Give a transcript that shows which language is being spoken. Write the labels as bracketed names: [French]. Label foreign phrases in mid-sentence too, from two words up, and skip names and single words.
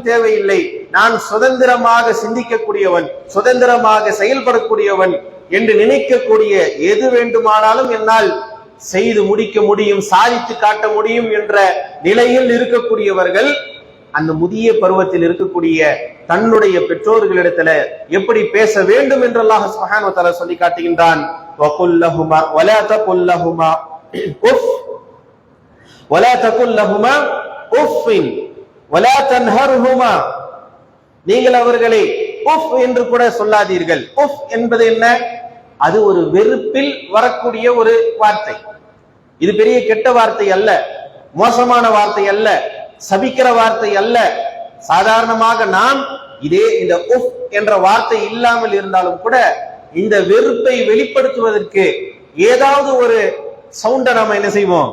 [Tamil] தேவையில்லை, நான் சுதந்திரமாக சிந்திக்கக்கூடியவன், சுதந்திரமாக செயல்படக்கூடியவன் என்று நினைக்கக்கூடிய எது வேண்டுமானாலும் என்னால் செய்து முடிக்க முடியும், சாதித்து காட்ட முடியும் என்ற நிலையில் இருக்கக்கூடியவர்கள் அந்த முதிய பருவத்தில் இருக்கக்கூடிய தன்னுடைய பெற்றோர்களிடத்துல எப்படி பேச வேண்டும் என்று அல்லாஹ் [Arabic] سبحانه وتعالى [Tamil] சொல்லி காட்டுகின்றான். [Arabic] وَقُلْ لَهُمَا وَلَا تَقُلْ لَهُمَا أُفٍّ وَلَا تَقُلْ لَهُمَا أُفٍّ وَلَا تَنْهَرْهُمَا, [Tamil] நீங்கள் அவர்களை உஃப் என்று கூட சொல்லாதீர்கள். உஃப் என்பது என்ன? அது ஒரு வெறுப்பில் வரக்கூடிய ஒரு வார்த்தை. இது பெரிய கெட்ட வார்த்தை அல்ல, மோசமான வார்த்தை அல்ல, சபிக்கிற வார்த்தை அல்ல. சாதாரணமாக நாம் இதே இந்த உஃப் என்ற வார்த்தை இல்லாமல் இருந்தாலும் கூட இந்த வெறுப்பை வெளிப்படுத்துவதற்கு ஏதாவது ஒரு சவுண்டை நாம என்ன செய்வோம்?